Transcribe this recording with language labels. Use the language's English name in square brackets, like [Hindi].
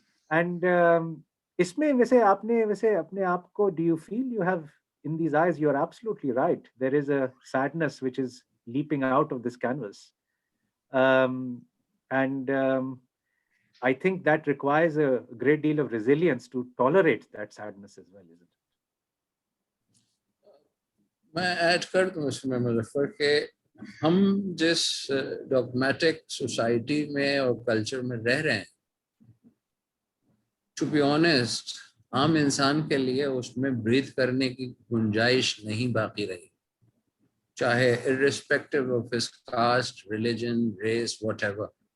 [Urdu] And اس میں ویسے آپ نے اپنے آپ کو [English] do you feel you have in these eyes? You are absolutely right. There is a sadness which is leaping out of this canvas. And I think that requires a great deal of resilience to tolerate that sadness as well, isn't it? [Urdu] میں add کر دوں اس میں مظفر کہ ہم جس ڈوگمیٹک society میں اور culture میں رہ رہے ہیں, ٹو بی آنیسٹ عام انسان کے لیے اس میں بریتھ کرنے کی گنجائش نہیں باقی رہی, چاہے [English] irrespective of his caste, religion, race, whatever.